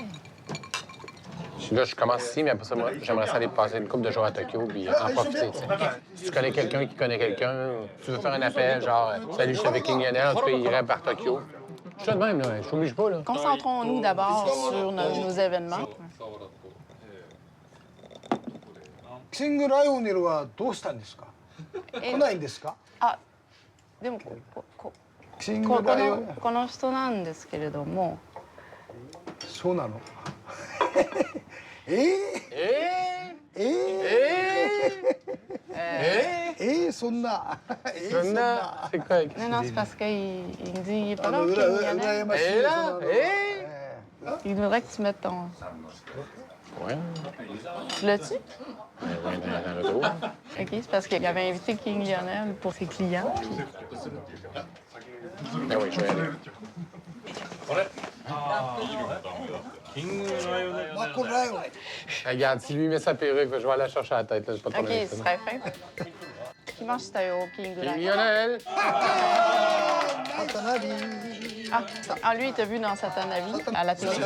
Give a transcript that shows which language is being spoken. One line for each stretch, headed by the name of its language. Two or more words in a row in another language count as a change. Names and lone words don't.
French: Là, je commence ici, mais après ça, moi, j'aimerais ça aller passer une couple de jours à Tokyo puis en profiter, tu sais. Si tu connais quelqu'un qui connaît quelqu'un, tu veux faire un appel, genre « Salut, je suis avec King Yanel, en tout cas, il irait par Tokyo. » Je suis de même, là. Je t'oblige pas, là. Concentrons-nous d'abord sur nos événements.
Japanese: キングライオネルはどうしたんですか？来ないんですか？あ、でもキングライオネル。この人なんですけれども。そうなの？そんな。
French: そんな、c'est quoi? Non, non, c'est parce qu'il me dit, il est pas là,
Japanese: 羨ましい。
French: Il voudrait que tu mettes ton... Ouais. Tu l'as-tu? Ouais, dans le dos. OK, c'est parce qu'il avait invité King Lionel pour ses clients. Puis... Ben oui, je vais aller.
Japanese: マコライオン。
French: Regarde, si lui met sa perruque, je vais aller la chercher à la tête, là. J'ai pas de OK, problème. ce serait fin.
Japanese: 来ましたよ,
French: King King Lionel. Lionel! Ah, lui, il t'a vu dans Satanavi, à la télé.